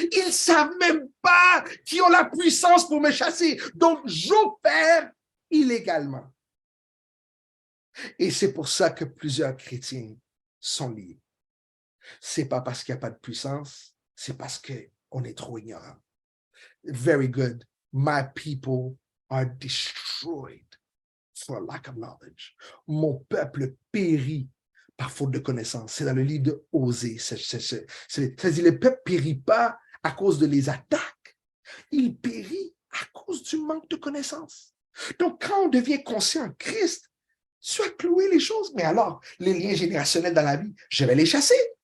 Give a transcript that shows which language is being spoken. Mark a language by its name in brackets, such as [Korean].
[French] Ils ne savent même pas qu'ils ont la puissance pour me chasser. Donc, j'opère illégalement. Et c'est pour ça que plusieurs chrétiens sont liés. Ce n'est pas parce qu'il n'y a pas de puissance, c'est parce qu'on est trop ignorant. [English] Very good. My people are destroyed for lack of knowledge. [French] Mon peuple périt par faute de connaissance. C'est dans le livre de Osée. C'est-à-dire, le peuple ne périt pas à cause de les attaques. Il périt à cause du manque de connaissance. Donc, quand on devient conscient en Christ, tu as cloué les choses, mais alors, les liens générationnels dans la vie, je vais les chasser.